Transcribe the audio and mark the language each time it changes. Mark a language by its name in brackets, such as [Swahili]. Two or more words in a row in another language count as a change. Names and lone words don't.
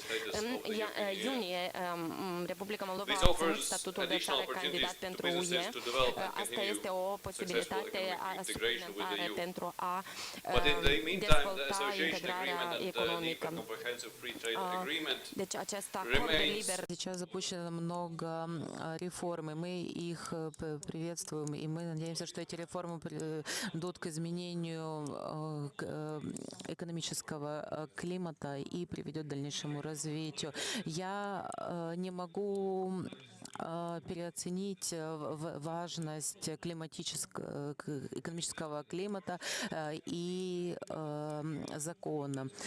[Romanian] În iunie, Republica Moldova a obținut statutul de țară candidat pentru UE. Asta este o posibilitate suplimentară pentru a dezvolta integrarea economică. Deci acest acord liber. [Russian] Сейчас запущено много реформ, и мы их приветствуем, и мы надеемся, что эти реформы придут к изменению экономического климата и приведет к дальнейшему развитию. Я не могу переоценить важность экономического климата и закона,